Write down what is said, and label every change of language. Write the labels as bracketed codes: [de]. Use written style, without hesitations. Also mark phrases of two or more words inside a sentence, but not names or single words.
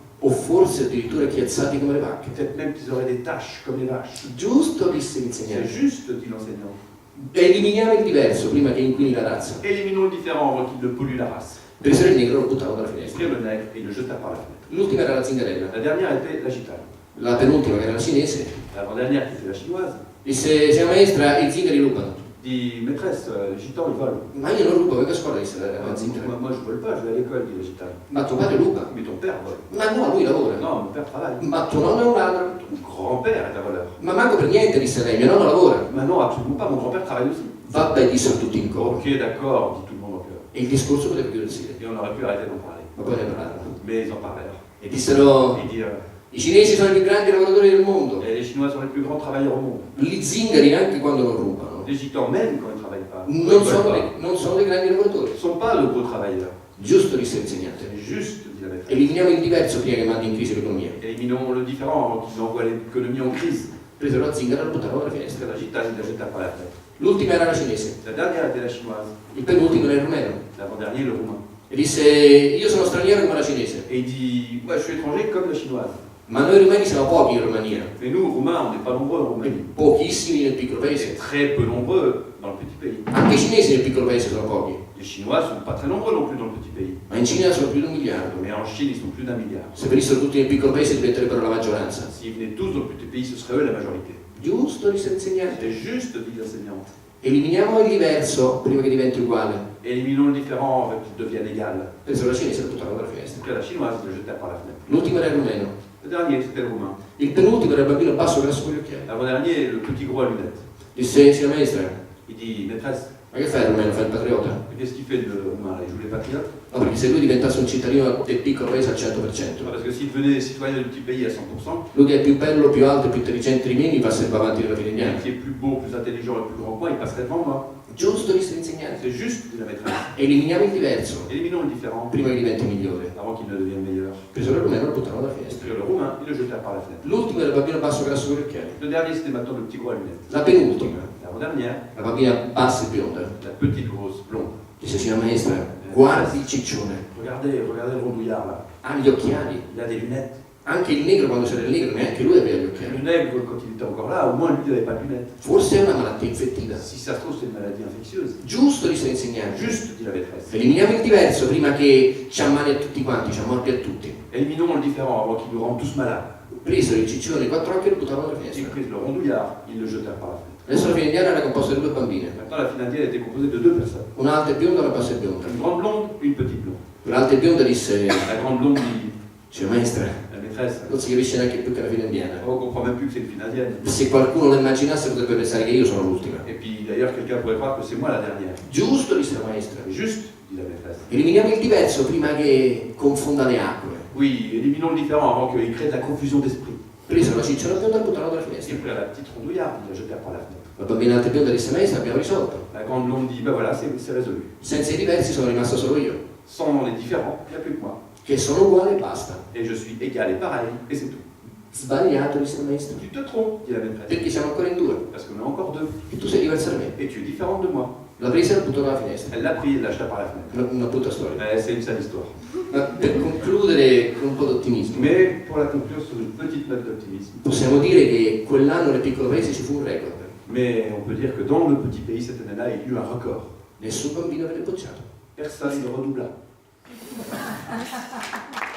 [it] o forse addirittura chiazzati come le vacche. [fr] Peut-être même qu'ils auraient des taches comme les vaches. [it] Giusto, disse [fr] C'est [it] l'insegnante. [fr] juste, dit l'enseignant. [it] Eliminiamo il diverso prima che inquini la razza. [fr] Éliminons le différent avant qu'il ne pollue la race. [it] Presero il negro e lo buttavano dalla finestra. [fr] Prirent le nègre et le jetèrent par la fenêtre. [it] L'ultima era la zingarella. [fr] La dernière était la gitane. [it] La penultima, che era la cinese, [fr] L'avant-dernière qui était la chinoise, [it] disse: signora maestra, i zingari rubano. [fr] dit maîtresse, les gitans ils volent. [it] Ma io non rubo, vengo a scuola, disse la [fr] Moi, [it] zingara. [fr] moi, je vole pas, je vais à l'école, dit la gitane. [it] Ma tuo padre ruba? [fr] Mais ton père vole. [it] Ma no, lui lavora. [fr] Non, mon père travaille. [it] Ma tuo nonno è un ladro? [fr] Ton grand-père est un voleur. [it] Ma manco per niente, disse lei, mio nonno lavora. [fr] Mais non, absolument pas, mon grand-père travaille aussi. [it] Vabbè, dissero tutti in coro. [fr] Ok, d'accord, dit tout le monde en chœur. [it] E il discorso poteva chiudersi lì. [fr] Et on aurait pu arrêter d'en parler. [it] Ma poi ne parlarono. [fr] Mais ils en parlèrent. [it] E dissero: [fr] Ils dirent, [it] i cinesi sono i più grandi lavoratori del mondo. [fr] les Chinois sont les plus grands travailleurs au monde. [it] Gli zingari, anche quando non rubano, [fr] Les gitans, même quand ils ne travaillent pas, [it] non sono dei grandi lavoratori. [fr] ne sont pas le gros travailleur. [it] Giusto, disse l'insegnante. [fr] C'est juste, dit la maîtresse. [it] Eliminiamo il diverso prima che mandi in crisi l'economia. [fr] Éliminons le différent avant qu'ils envoient l'économie en crise. [it] Presero la zingara e la buttarono dalla [fr] Parce [it] finestra. [fr] que la gitane, ils la jetèrent par la fenêtre. [it] L'ultima era la cinese, [fr] La dernière était la chinoise. [it] il penultimo era il rumeno. [fr] L'avant-dernier, le roumain. [it] E disse: io sono straniero come la cinese. [fr] Et il dit, moi je suis étranger comme la chinoise. [it] Ma noi rumeni siamo pochi in Romania, [fr] Mais nous, Roumains, on n'est pas nombreux en [it] e [fr] Roumanie. [it] pochissimi nel piccolo [fr] C'est [it] paese. [fr] très peu nombreux dans le petit pays. [it] Anche i cinesi nel piccolo paese sono pochi, [fr] Les Chinois ne sont pas très nombreux non plus dans le petit pays. [it] ma in Cina sono più di 1 miliardo. [fr] Mais en Chine, ils sont plus d'1 milliard. [it] Se venissero tutti nel piccolo paese diventerebbero la maggioranza. [fr] S'ils venaient tous dans le petit pays, ce serait eux la majorité. [it] Giusto, disse l'insegnante. [fr] C'est juste, dit l'enseignante. [it] Eliminiamo il diverso prima che diventi uguale. [fr] Éliminons le différent avant qu'il devienne égal. [it] Presero la cinese e la buttarono dalla finestra. [fr] Donc là, la chinoise, ils le jetèrent par la fenêtre. [it] L'ultimo era il rumeno. [fr] Le dernier, c'était le roumain. [it] Il penultimo era il bambino basso grasso con gli occhiali. [fr] L'avant-dernier, le petit gros à lunettes. [it] Disse: signora maestra, [fr] Il dit, maîtresse, [it] ma che fai il rumeno? Fai il patriota? [fr] qu'est-ce qu'il fait le roumain là? Il joue les patriotes? [it] No, perché se lui diventasse un cittadino del piccolo paese al 100%, [fr] Parce que s'il devenait citoyen du petit pays à 100%, [it] lui che è più bello, più alto, più intelligente di me, mi passerebbe avanti nella fila [fr] qui [it] indiana. [fr] est plus beau, plus intelligent et plus grand que moi, il passerait devant moi. [it] Giusto, disse l'insegnante. [fr] C'est juste, dit la maîtresse. [it] Eliminiamo il diverso [fr] Éliminons le différent [it] prima che diventi migliore. [fr] avant qu'il ne devienne meilleur. [it] Presero il rumeno e lo buttarono dalla finestra. [fr] Sur le roumain, ils le jetèrent par la fenêtre. [it] L'ultimo era il bambino basso grasso con gli occhiali. [fr] Le dernier, c'était maintenant le petit gros à lunettes. [it] La penultima, [fr] L'avant-dernière, [it] la bambina bassa e bionda, [fr] la petite grosse blonde. [it] disse: signora maestra, guardi il ciccione, [fr] Regardez, regardez le rondouillard là. [it] ha gli occhiali. [fr] Il a des lunettes. [it] Anche il negro, quando c'era il negro, neanche lui aveva gli [fr] Le [it] occhiali. [fr] nègre, quand il était encore là, au moins lui, il n'avait pas de lunettes. [it] Forse è una malattia infettiva. [fr] Si ça se trouve, c'est une maladie infectieuse. [it] Giusto, disse l'insegnante. [fr] Juste, dit la maîtresse. [it] Eliminiamo il diverso prima che ci ammali a tutti quanti, ci ammorti a tutti. [fr] Éliminons le différent avant qu'il nous rende tous malades. [it] Presero il ciccione di 4 occhi e lo buttavano dalla [fr] Ils [it] finestra. [fr] prirent le rondouillard, ils le jetèrent par la fenêtre. [it] Adesso la fila indiana era composta da 2 bambine, [fr] Maintenant, la file indienne était composée de deux personnes. [it] un'alta e bionda e una bassa e bionda. [fr] Une grande blonde, une petite blonde. [it] L'alta e bionda disse: [fr] La grande blonde dit, [it] signora maestra, [fr] la maîtresse, [it] non si capisce neanche più che la fila indiana. [fr] on comprend même plus que c'est une file indienne. [it] Se qualcuno lo immaginasse potrebbe pensare che io sono l'ultima. [fr] Et puis d'ailleurs, quelqu'un pourrait croire que c'est moi la dernière. [it] Giusto, disse la maestra. [fr] Juste, dit la maîtresse. [it] Eliminiamo il diverso prima che confonda le acque. [fr] Oui, éliminons le différent avant qu'il crée de la confusion d'esprit. [it] Presero la cicciona bionda e la buttarono dalla finestra. [fr] Ils prirent la petite rondouillard, ils la jetèrent par la fenêtre. [it] La bambina alta e bionda disse: maestra, abbiamo risolto. [fr] La grande blonde dit, ben voilà, c'est résolu. [it] Senza i diversi sono rimasto solo io, [fr] Sans les différents, il n'y a plus que moi. [it] che sono uguale e basta. [fr] Et je suis égal et pareil, et c'est tout. [it] Sbagliato, disse il maestro. [fr] Tu te trompes, dit la maîtresse. [it] Perché siamo ancora in due. [fr] Parce qu'on est encore deux. [it] E tu sei diversa da me. [fr] Et tu es différente de moi. [it] La presa e la buttò dalla finestra. [fr] Elle l'a pris, elle l'a jeté par la fenêtre. [it] Una brutta storia. [fr] C'est une sale histoire. [it] Ma per concludere con un po' d'ottimismo, [fr] Mais pour la conclure sur une petite note d'optimisme, [it] possiamo dire che quell'anno nel piccolo paese ci fu un record. [fr] mais on peut dire que dans le petit pays, cette année-là, il y a eu un record. [it] Nessun bambino venne bocciato. [fr] Personne ne redoubla.